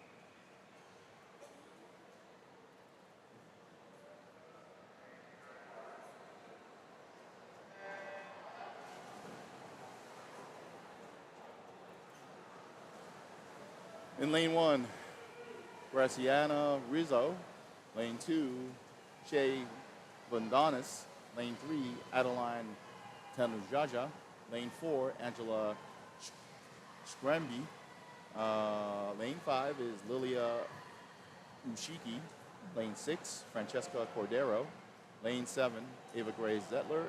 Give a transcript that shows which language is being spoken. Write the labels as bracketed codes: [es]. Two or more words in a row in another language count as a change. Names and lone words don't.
[en] In lane 1, Graciana Rizzo. Lane 2, Shay Bundanis. Lane 3, Adeline Tanujaja. Lane 4, Angela Scramby. Lane 5 is Lilia Ushiki. Lane 6, Francesca Cordero. Lane 7, Ava Grace Zettler.